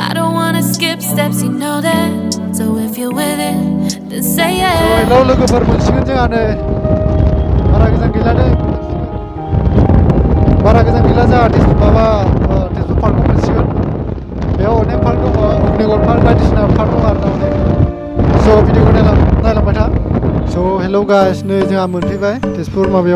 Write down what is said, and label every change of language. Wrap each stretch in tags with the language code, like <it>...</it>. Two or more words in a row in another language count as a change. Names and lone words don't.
<en>I don't wanna skip steps, you know that. So if you're with it, then say yeah. So hello</en> <brx>लोगोफोर, मोनसिगोन जोंहा नै। बारा गोजान गैला दे। बारा गोजान गैला जोंहा तेजपुर पार्कआव मोनसिगोन। बेयाव अनेक पार्क दङ, अग्निगड़ पार्क बायदिसिना पार्क दङ आरोना अनेक। So भिडिअखौ नायलांबाय था।</brx> <en>So hello guys,</en> <brx>नै जोंहा मोनफैबाय तेजपुर माबायाव।</brx>